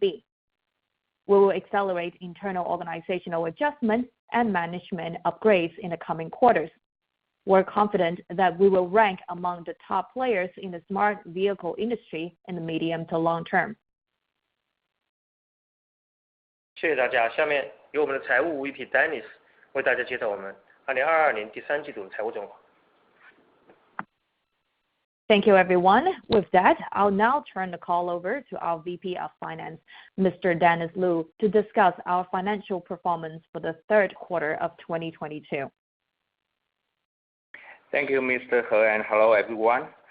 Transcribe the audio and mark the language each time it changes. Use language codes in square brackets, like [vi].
[en] We will accelerate internal organizational adjustments and management upgrades in the coming quarters. We're confident that we will rank among the top players in the smart vehicle industry in the medium to long term. [zh] 谢谢大家。下面由我们的财务 VP Dennis 为大家介绍我们2022年第三季度的财务状况。 [en] Thank you, everyone. With that, I'll now turn the call over to our VP of Finance, Mr. Dennis Lu, to discuss our financial performance for the third quarter of 2022. Thank you, Mr. He, and hello, everyone.